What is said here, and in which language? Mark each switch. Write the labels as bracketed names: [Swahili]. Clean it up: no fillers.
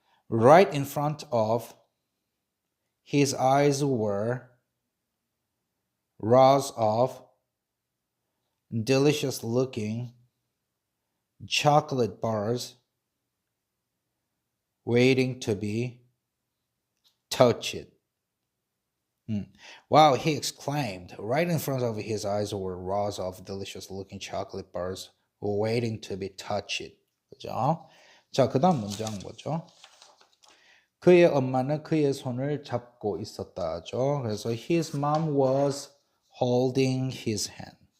[English] Right in front of his eyes were rows of delicious looking chocolate bars waiting to be touched. Wow, he exclaimed. Right in front of his eyes were rows of delicious looking chocolate bars waiting to be touched. [Korean] 그죠? 자, 그 다음 문장 뭐죠? 그의 엄마는 그의 손을 잡고 있었다죠. 그래서 [English] his mom was holding his hand.